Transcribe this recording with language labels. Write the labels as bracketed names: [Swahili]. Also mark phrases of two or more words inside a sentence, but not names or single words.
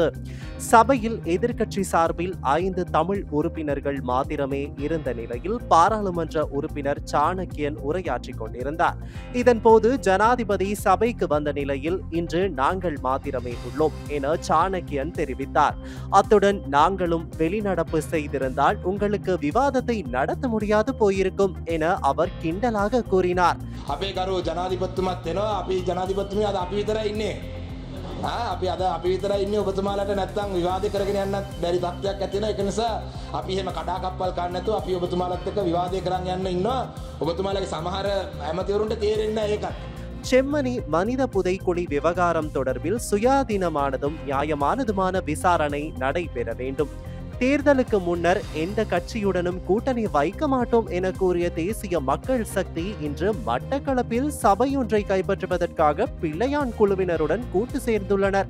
[Tamil] சபையில் எதிர்க்கட்சி சார்பில் 5 தமிழ் உறுப்பினர்கள் மாத்திரமே இருந்த நிலையில் பாராளுமன்ற உறுப்பினர் சாணக்கியன் உரையாற்றிக் கொண்டிருந்தார். இதன்போது ஜனாதிபதி சபைக்கு வந்த நிலையில் இன்று நாங்கள் மாத்திரமே உள்ளோம் என சாணக்கியன் தெரிவித்தார். அத்துடன் நாங்களும் வெளிநடப்பு செய்திருந்தால் உங்களுக்கு விவாதத்தை நடத்த முடியாது போயிருக்கும் என அவர் கிண்டலாக கூறினார். [Sinhala] අපේ ගරු ජනාධිපතිතුමත් එනවා. අපි ජනාධිපතිතුමිය අද අපි විතරයි ඉන්නේ. අපි විතරයි ඉන්නේ. ඔබතුමාලට නැත්තම් විවාද කරගෙන යන්නත් බැරි තත්ත්වයක් ඇති වෙනවා. ඒක නිසා අපි එහෙම කඩාකප්පල් ගන්න නැතුව අපි ඔබතුමාලත් එක්ක විවාදේ කරන් යන්න ඉන්නවා. ඔබතුමාලගේ සමහර ඇමතිවරුන්ට තේරෙන්නේ නැහැ ඒකත්. [Tamil] செம்மணி மனித புதைக்குழி விவகாரம் தொடர்பில் சுயாதீனமானதும் நியாயமானதுமான விசாரணை நடைபெற வேண்டும். தேர்தலுக்கு முன்னர் எந்த கட்சியுடனும் கூட்டணி வைக்க மாட்டோம் என கூறிய தேசிய மக்கள் சக்தி இன்று மட்டக்களப்பில் சபையொன்றை கைப்பற்றுவதற்காக பிள்ளையான் குழுவினருடன் கூட்டு சேர்ந்துள்ளனர்.